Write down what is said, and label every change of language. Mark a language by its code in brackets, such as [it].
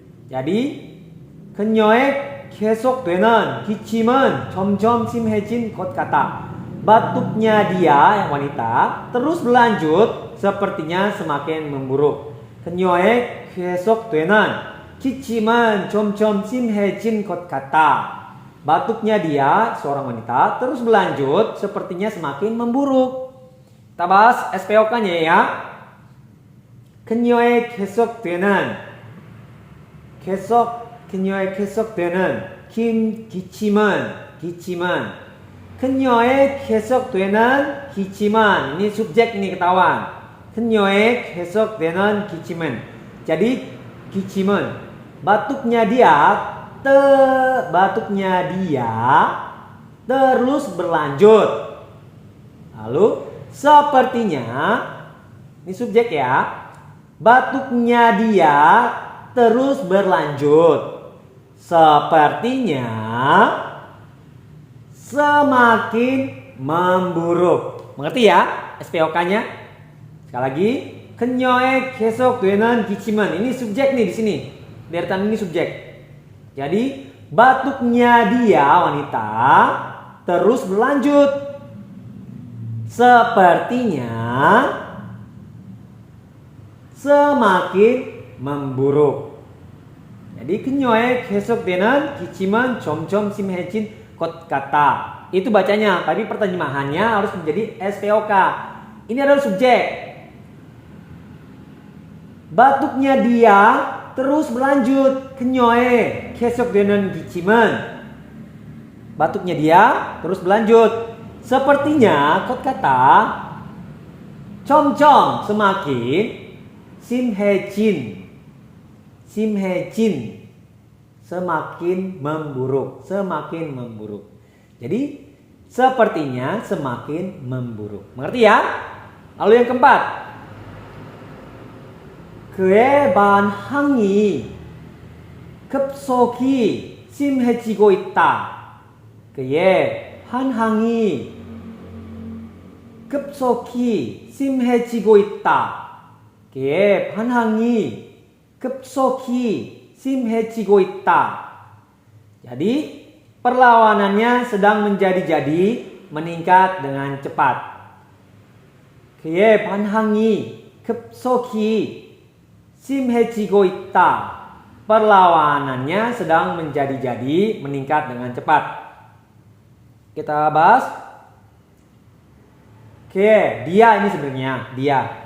[id] Jadi [ko] 그녀의 계속되는 기침은 점점 심해진 것 같다. [id] Batuknya dia yang wanita terus berlanjut, sepertinya semakin memburuk. [ko] 그녀의 계속되는 기침은 점점 심해진 것 같다. [id] Batuknya dia seorang wanita terus berlanjut, sepertinya semakin memburuk. Kita bahas SPOK-nya ya. [ko] 그녀의 계속되는 기침은 그녀의 계속되는 기침은 [id] ini subjek ini ketahuan. [ko] 그녀의 계속되는 기침은, [id] jadi 기침은 batuknya dia terus berlanjut. Lalu sepertinya ini subjek ya. Batuknya dia terus berlanjut. Sepertinya semakin memburuk. Mengerti ya SPOK-nya? Sekali lagi, [ko] 그녀의 계속되는 기침은, [id] ini subjek nih di sini. Deretan ini subjek. Jadi batuknya dia wanita terus berlanjut. Sepertinya semakin memburuk. Jadi [ko] 그녀의 계속되는 기침은 점점 심해진 것 같다. [id] Itu bacanya, tapi perterjemahannya harus menjadi SPOK. Ini adalah subjek. Batuknya dia terus berlanjut. [ko] 그녀의 계속되는 기침은, [id] batuknya dia terus berlanjut. Sepertinya kot kata 점점 semakin 심해진 semakin memburuk, Jadi sepertinya semakin memburuk. Mengerti ya? Lalu yang keempat, [ko] 그의 반항이 급속히 심해지고 있다. 그의 반항이 급속히 심해지고 있다. 그의 반항이 급속히 심해지고 있다. [id] Jadi perlawanannya sedang menjadi-jadi, meningkat dengan cepat. [ko] 그의 반항이 급속히 심해지고 있다. [id] Perlawanannya sedang menjadi-jadi, meningkat dengan cepat. Kita bahas. Oke, dia ini sebenarnya dia.